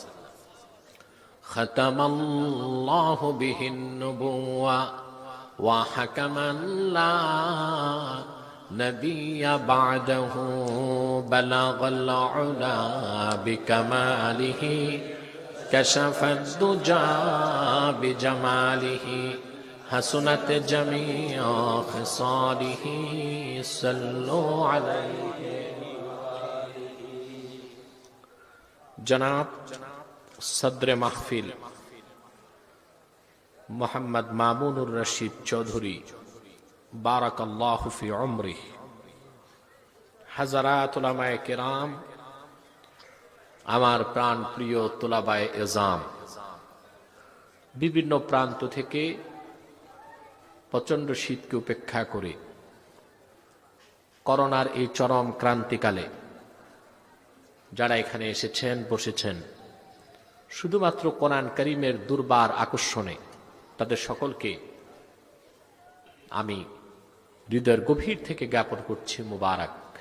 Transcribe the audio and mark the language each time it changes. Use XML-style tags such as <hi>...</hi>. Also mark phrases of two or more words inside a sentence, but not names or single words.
<ar>ختم الله به النبوة وحكما لا نبي بعده بلغ العلى بكماله كشف الدجى بجماله حسنت جميع خصاله صلوا عليه.</ar> <ur>جناب صدر محفل محمد مامون الرشید چودھری</ur> <ar>بارك الله في عمره,</ar> <ur>حضرات علمائے کرام,</ur> <bn>আমার প্রাণ প্রিয়</bn> <ur>طلبائے عظام,</ur> <bn>বিভিন্ন প্রান্ত থেকে প্রচন্ড শীতকে উপেক্ষা করে করোনার এই চরম ক্রান্তিকালে যারা এখানে এসেছেন বসেছেন শুধুমাত্র কোরআন কারীমের দুর্বার আকর্ষণে, তাদের সকলকে আমি হৃদয়ের গভীর থেকে জ্ঞাপন করছি মুবারক।</bn>